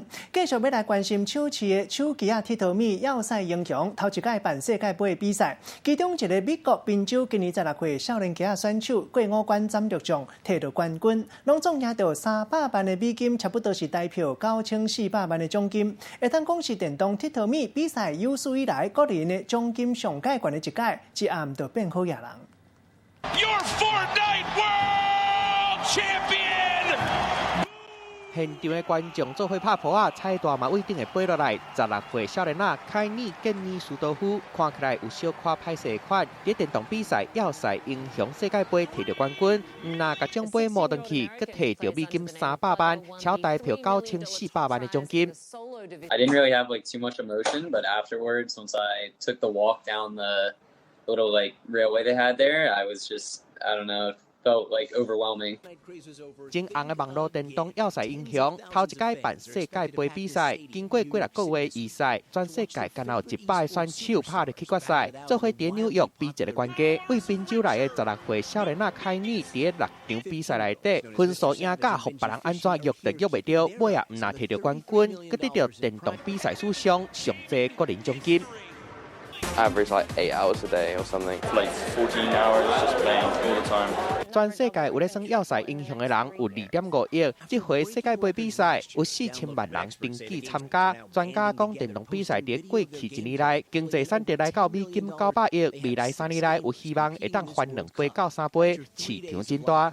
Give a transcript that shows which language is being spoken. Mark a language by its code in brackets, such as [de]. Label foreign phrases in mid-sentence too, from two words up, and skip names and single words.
[nan] 继续要来关心手持的手机铁头米要塞英雄头一届办世界杯的比赛，其中一个美国宾州今年16岁少年家选手过5关斩六将，摕到冠军，拢总赢到300万的美金，差不多是代表9400万的奖金。会当讲是电动铁头米比赛有史以来个人的奖金上界悬的一届，一暗就变好野人。 [en] Your Fortnite World Champion！ [nan] 现场的观众做伙拍婆啊，彩带嘛位顶会飞落来。16岁少年仔凯尼建尼苏多夫看起来有小可歹势的款，伫电动比赛要塞英雄世界杯摕到冠军，那甲奖杯摸回去，佮摕到美金300万，超代表9400万的奖金。 [en] I didn't really have like too much emotion, but afterwards, once I took the walk down the little like railway they had there, I was just I don't know. Felt like overwhelming. [nan] 真红的网络电动要塞英雄，头一届办世界杯比赛，经过几6个月预赛，全世界敢有100个选手拍入去决赛，做伙伫纽约比一个关家。为宾州来的16岁少年仔凯尼，伫6场比赛内底，分数赢甲，互别人安怎约都约袂到，尾也唔拿摕到冠军，佮得到电动比赛史上上济个人奖金。 [en] Average like 8 hours a day or something. Like 14 hours just playing all the time. [nan] 全世界有咧算要塞英雄的人有2.5亿，这回世界杯比赛有4000万人登记参加。专家讲，电动比赛伫过去1年内经济产值来到美金900亿，未来3年内有希望会当翻2倍到3倍，市场真大。